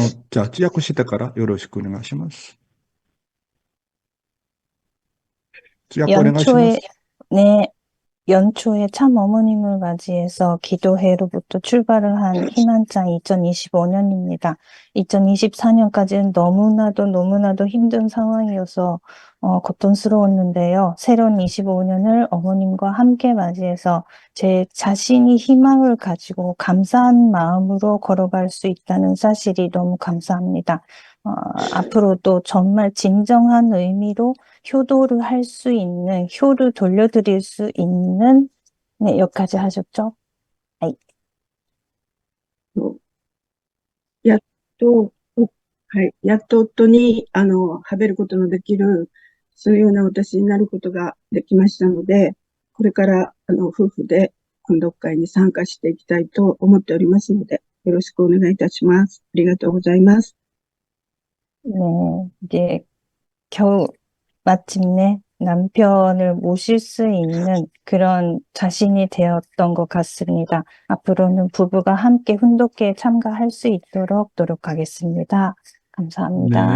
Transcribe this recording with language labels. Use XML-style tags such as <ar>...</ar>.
<ja>じゃあ、通訳してからよろしくお願いします。通訳お願いしま</ja> <ko>연초에,</ko> <ja>す。</ja> <ko>네, 연초에 참 어머님을 맞이해서 기도회로부터 출발을 한 희망장 2025년입니다. 2024년까지는 너무나도 힘든 상황이어서 고통스러웠는데요. 새로운 25년을 어머님과 함께 맞이해서 제 자신이 희망을 가지고 감사한 마음으로 걸어갈 수 있다는 사실이 너무 감사합니다. 앞으로도 정말 진정한 의미로 효도를 할 수 있는, 효를 돌려드릴 수 있는, 네, 여기까지 하셨죠? 아이.</ko> <ja>やっと、はい、やっと夫に、はべることのできる、そういうような私になることができましたので、これから、夫婦で、訓読会に参加していきたいと思っておりますので、よろしくお願いいたします。ありがとうございます。</ja> <ko>네, 이제 겨우 마침내 남편을 모실 수 있는 그런 자신이 되었던 것 같습니다. 앞으로는 부부가 함께 훈독회에 참가할 수 있도록 노력하겠습니다. 감사합니다.</ko>